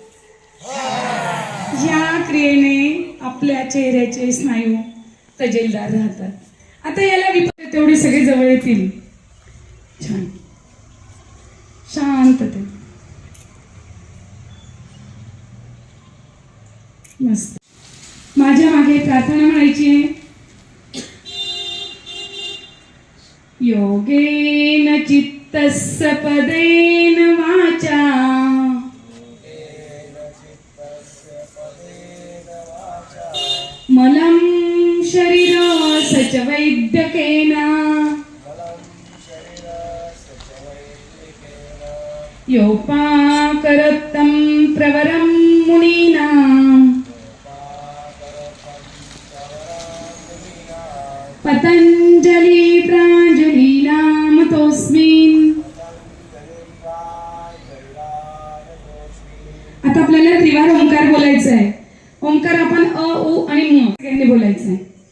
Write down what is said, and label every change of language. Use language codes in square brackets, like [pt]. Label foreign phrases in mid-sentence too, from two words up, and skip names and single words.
[mr] या क्रियेने आपल्या चेहऱ्याचे स्नायू तजेलदार राहतात। आता याला विपरीत तेवढे सगळे जवळ येतील। छान शांतते मस्त। माझ्या मागे प्रार्थना म्हणायची आहे। [sa] योगेन चित्तस्य पदेन वाचा मलं शरीरस्य च वैद्यकेन योपाकरोत्तं प्रवरं मुनीनां पतंजलि प्रांजलीनाम तोस्मिन्। [mr] आता आपल्याला त्रिवार ओंकार बोलायचा आहे। ओंकार आपण अ उ आणि म यांनी बोलायचं आहे।